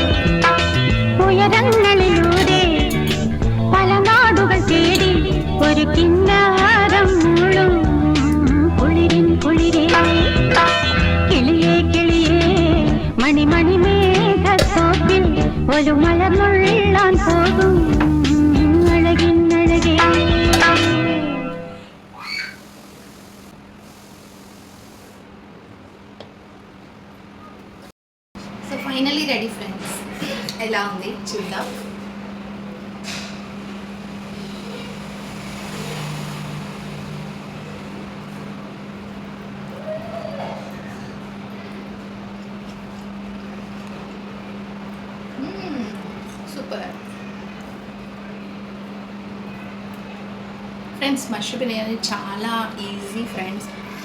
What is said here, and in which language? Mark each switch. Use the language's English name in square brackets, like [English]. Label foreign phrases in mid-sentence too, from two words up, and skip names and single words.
[Malayalam] ഉയരങ്ങളിലൂടെ പല നാടുകൾ തേടി ഒരു കിന്നാരം മുഴും കുളിരിൻ കുളിരേ കിളിയേ കിളിയേ മണിമണി മേഘത്തോപ്പിൽ ഒരു മലർന്നുള്ളാൻ പോകും അഴകിനഴകേ. [English] finally ready friends, [Telugu] ఎలా ఉంది చూద్దాం. [English] super friends, [Telugu] మష్రూమ్ బిర్యానీ చాలా [English] easy friends.